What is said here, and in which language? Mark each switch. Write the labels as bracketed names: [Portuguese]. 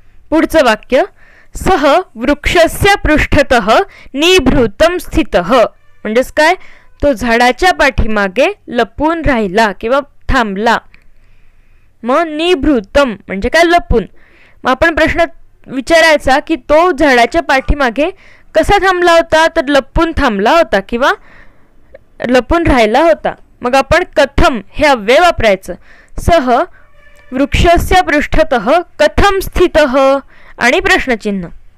[Marathi] पुढचं वाक्य, [Sanskrit] सह वृक्षस्य पृष्ठतः निभृतं स्थितः. [Marathi] म्हणजेच काय, तो झाडाच्या पाठीमागे लपून राहिला किंवा थांबला. मग निभृतम म्हणजे काय, लपून. मग आपण प्रश्न विचारायचा की तो झाडाच्या पाठीमागे कसा थांबला होता, तर लपून थांबला होता किंवा लपून राहिला होता. मग आपण कथम हे अव्यय वापरायचं. [Sanskrit] सह वृक्षस्य पृष्ठतः कथम स्थितः [Marathi] आणि प्रश्नचिन्ह.